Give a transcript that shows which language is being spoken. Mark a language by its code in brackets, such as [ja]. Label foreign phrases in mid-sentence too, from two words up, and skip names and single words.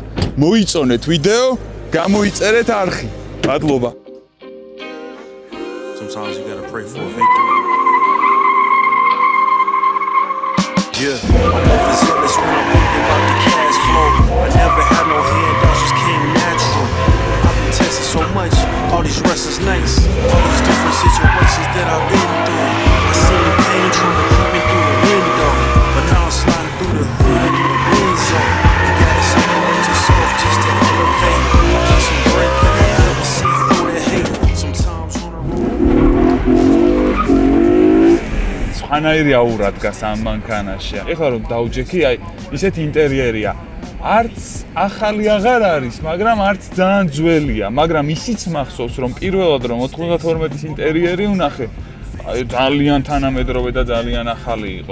[ka] მოიწონეთ ვიდეო, გამოიწერეთ არხი. მადლობა. [en] Sometimes you gotta pray for a victory. Yeah, my life is endless when I'm thinking about the cash flow. I never had no handouts, just came natural. I've been testing so much, all these restless nights, all these different situations that I've been through. I seen pain trying to creep in through the window, but now I'm sliding through the hood in the wind zone. You gotta separate yourself just to elevate. I keep some break, but I never see through the hate. Sometimes on the road. [ka] სხვანაირი აურა დგას ამ მანქანაში. ეხლა რომ დავჯექი, აი ისეთ ინტერიერია. არც ახალი აღარ არის, მაგრამ არც ძალიან ძველია, მაგრამ ისიც მახსოვს რომ პირველად რომ 92-ის ინტერიერი ვნახე, ძალიან თანამედროვე და ძალიან ახალი იყო.